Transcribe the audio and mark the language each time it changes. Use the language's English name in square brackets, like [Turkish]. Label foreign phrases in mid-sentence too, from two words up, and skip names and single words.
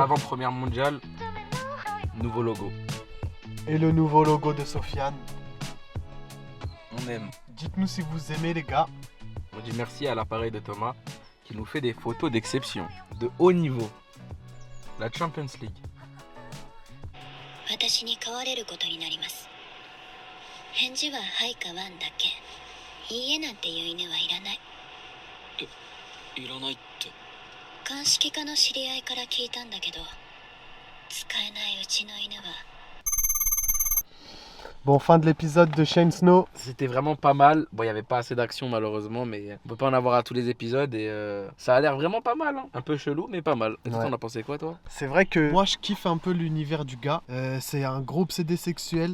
[French] avant-première mondiale, nouveau logo. Et le nouveau logo de Sofiane. On aime. Dites-nous si vous aimez les gars. On dit merci à l'appareil de Thomas qui nous fait des photos d'exception, de haut niveau. La Champions League. [Japanese] 私に変われることになります。返事ははいかワンだけ。いいえなんていう犬はいらない。いらないって。鑑識課の知り合いから聞いたんだけど、使えないうちの犬は。 [French] Bon, fin de l'épisode de Shane Snow. C'était vraiment pas mal. Bon, il n'y avait pas assez d'action malheureusement, mais on peut pas en avoir à tous les épisodes et ça a l'air vraiment pas mal. Hein. Un peu chelou, mais pas mal. Et toi, Ouais. t'en as pensé quoi, toi? C'est vrai que moi je kiffe un peu l'univers du gars. C'est un gros obsédé sexuel.